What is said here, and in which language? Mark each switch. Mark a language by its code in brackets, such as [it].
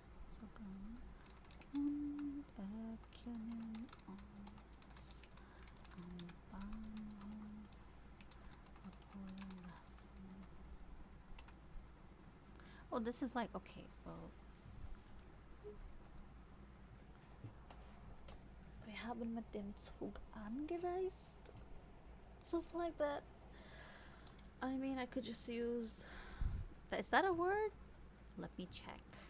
[de] Zug an und erkennen uns am Bahnhof abholen lassen. [en] Oh, this is like, okay, well. [de] Wir haben mit dem Zug angereist. [en] Something like that. I mean, I could just use. Is that a word? Let me check.